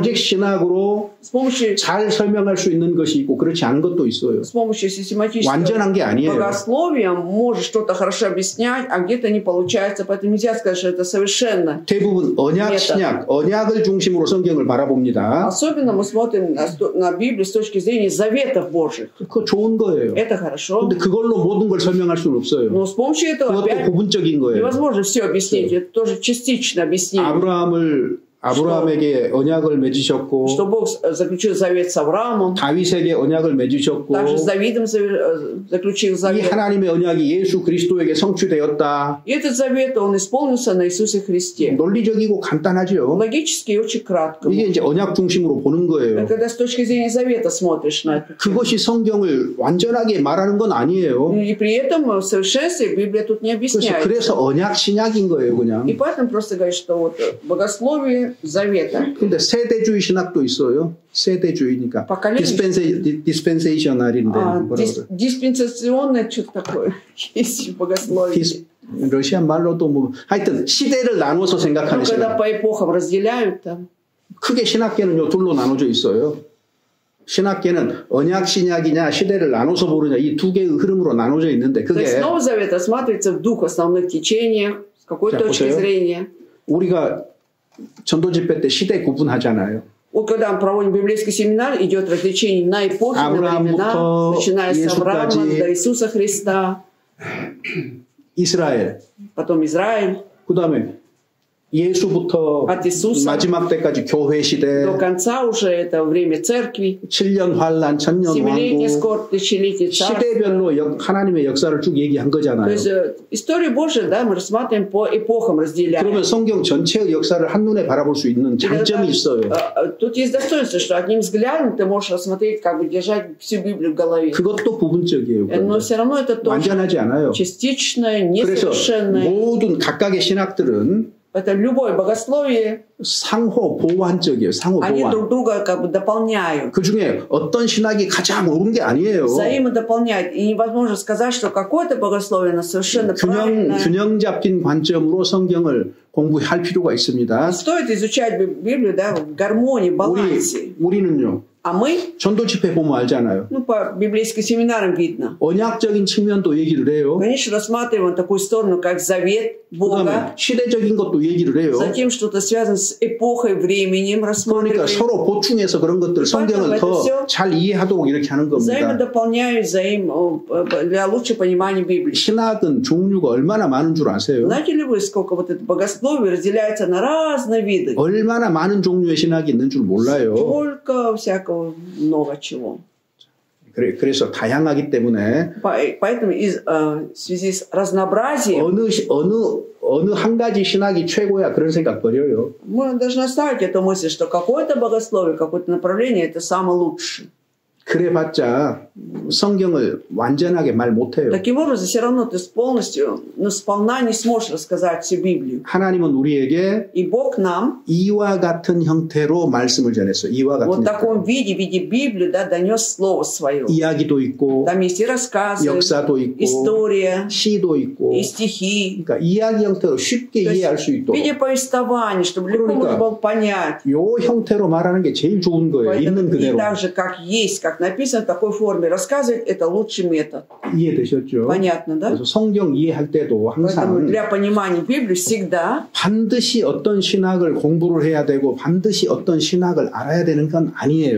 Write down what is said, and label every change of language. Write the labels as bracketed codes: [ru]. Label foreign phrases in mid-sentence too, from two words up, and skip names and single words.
[ko] 조직 신학으로 [ru] С помощью [ko] 잘 설명할 수 있는 것이 있고 그렇지 않은 것도 있어요. [ru] систематического [ko] 완전한 게 아니에요. [ru] богословия может что-то хорошо объяснять, а где-то не получается. Поэтому нельзя сказать, что это совершенно. [ko] 대부분 언약, 신약, 언약을 중심으로 성경을 바라봅니다. [ru] Особенно мы смотрим на Библию с точки зрения заветов Божьих. [ko] 그거 좋은 거예요. [ru] Это хорошо. [ko] 근데 그걸로 모든 걸 설명할 수는 없어요. [ru] Но с помощью этого [ko] 그것도 [ru] опять [ko] 부분적인 거예요. [ru] невозможно все объяснить. Это тоже частично объяснение. [ko] 아브라함에게 언약을 맺으셨고, [ru] Что Бог заключил завет с Авраамом, [ko] 다윗에게 언약을 맺으셨고, [ru] также с Давидом заключил [ko] 이 [ru] завет. [ko] 하나님의 언약이 예수 그리스도에게 성취되었다. [ru] И этот завет, он исполнился на Иисусе Христе. [ko] 논리적이고 간단하죠. [ru] Логически и очень кратко. [ko] 이게 이제 언약 중심으로 보는 거예요. [ru] Когда с точки зрения завета смотришь на это. [ko] 그것이 성경을 완전하게 말하는 건 아니에요. [ru] И при этом в совершенстве Библия тут не объясняет. [ko] 그래서 언약 신약인 거예요, 그냥. [ru] И поэтому просто говорит, что вот богословие завета. [ko] 근데 세대주의 신학도 있어요. 세대주의니까. 디스펜세이셔널인데. [ru] Диспенсационное что-то такое. Есть в богословии. [ko] 러시아 말로도 뭐 하여튼 시대를 나눠서 생각하는 [ru] Когда [ko] 신학. [ru] по эпохам разделяют там. [ko] 크게 신학계는 요 둘로 나눠져 있어요. 신학계는 언약 신약이냐 시대를 나눠서 보느냐 이 두 개의 흐름으로 나눠져 있는데 [ru] То есть [ko] 그게 [ru] Новый Завет рассматривается в двух основных течениях, с какой точки зрения. [ko] 우리가 전도 집회 때 시대 구분하잖아요. [ru] Вот когда мы проводим библейский семинар, идет развлечение на эпохи, на времена, начиная с Авраама до Иисуса Христа, [ko] 이스라엘, [ru] потом Израиль, [ko] 그 다음에 예수부터 마지막 때까지 교회 시대, [ru] до конца уже это время церкви, [ko] 7년 환란, 1000년 [ru] семилетний [ko] 왕국, [ru] скорбь, тысячелетие царства. [ko] 시대별로 하나님의 역사를 쭉 얘기한 [ru] То [ko] 거잖아요. [ru] есть историю Божию, да, мы рассматриваем по эпохам, разделяем. [ko] 그러면 성경 전체의 역사를 한눈에 바라볼 수 있는 장점이 있어요. [ru] Тут есть достоинство, что одним взглядом ты можешь рассмотреть, как бы держать всю Библию в голове. [ko] 그것도 부분적이에요. [ru] Но все равно это тоже [ko] 완전하지 않아요. [ru] частичное, [ko] 그래서 [ru] несовершенное. [ko] 모든 각각의 신학들은 [ru] Это любое богословие, [ko] 상호 보완적이에요. 상호 [ru] они [ko] 보완. [ru] друг друга как бы дополняют. [ko] 그 중에 어떤 신학이 가장 옳은 게 아니에요. [ru] Взаимодополняют. И невозможно сказать, что какое-то богословие, оно совершенно правильное. [ko] 균형 잡힌 관점으로 성경을 공부할 필요가 있습니다. [ru] Стоит изучать Библию, да, в гармонии, балансе. [ko] 우리는요. [ru] А мы, [ko] 전도 집회 보면 알잖아요. [ru] ну, по библейским семинарам видно. [ko] 언약적인 측면도 얘기를 해요. [ru] Конечно, рассматриваем такую сторону, как завет Бога. [ko] 그다음에 시대적인 것도 얘기를 해요. [ru] Затем что-то связано с эпохой, временем [ko] 그러니까 [ru] рассматриваем. [ko] 서로 보충해서 그런 것들 성경을 더 잘 이해하도록 이렇게 하는 겁니다. [ru] Взаимодополняют для лучшего понимания Библии. [ko] 신학은 종류가 얼마나 많은 줄 아세요? [ru] Знаете ли вы, сколько вот это богословие разделяется на разные виды? [ko] 얼마나 많은 종류의 신학이 있는 줄 몰라요. [ru] Сколько всякого, много чего. [ko] 그래서 다양하기 때문에 [ru] Поэтому в связи с разнообразием [ko] 어느 한 가지 신학이 최고야 그런 생각 버려요. [ru] мы должны оставить эту мысль, что какое-то богословие, какое-то направление это самое лучшее. [ko] 그래봤자 성경을 완전하게 말 못해요. [ru] Таким образом, все равно ты полностью, сполна не сможешь рассказать всю Библию. [ko] 하나님은 우리에게 [ru] И Бог нам [ko] 이와 같은 형태로 말씀을 전했어요. 이와 같은 [ru] вот в таком [ko] 형태로. [ru] виде, в виде Библии, да, донес Слово Свое. [ko] 이야기도 있고 [ru] Там есть и рассказы, [ko] 역사도 있고 [ru] история, [ko] 시도 있고 [ru] и стихи. [ko] 그러니까 이야기 형태로 쉽게 [ru] То есть [ko] 이해할 수 [ru] в [ko] 있도록 [ru] виде повествований, чтобы легко можно было понять. [ko] 요 형태로 말하는 게 제일 좋은 거예요. 있는 [ru] Поэтому и [ko] 그대로. [ru] так же, как есть, как написано в такой форме, рассказывать это лучший метод. [ko] 이해되셨죠? [ru] Понятно, да? [ko] 그래서 성경 이해할 때도 [ru] Поэтому [ko] 항상 [ru] для понимания Библии всегда [ko] 반드시 어떤 신학을 공부를 해야 되고 반드시 어떤 신학을 알아야 되는 건 아니에요.